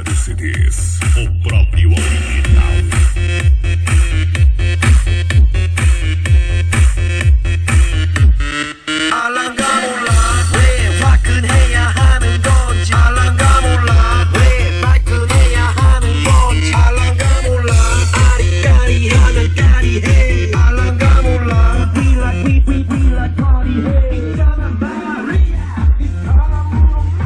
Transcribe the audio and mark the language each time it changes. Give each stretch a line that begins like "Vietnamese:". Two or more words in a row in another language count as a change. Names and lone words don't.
Portuguese: CDs, o próprio original.
Korean: 알랑가 몰라 왜 화끈해야 하는 건지 알랑가 몰라 왜 말끈해야 하는 건지 알랑가 몰라 아리까리하면 까리해 알랑가 몰라
English: We like party
Korean: 해 있잖아 마리아 이 사람으로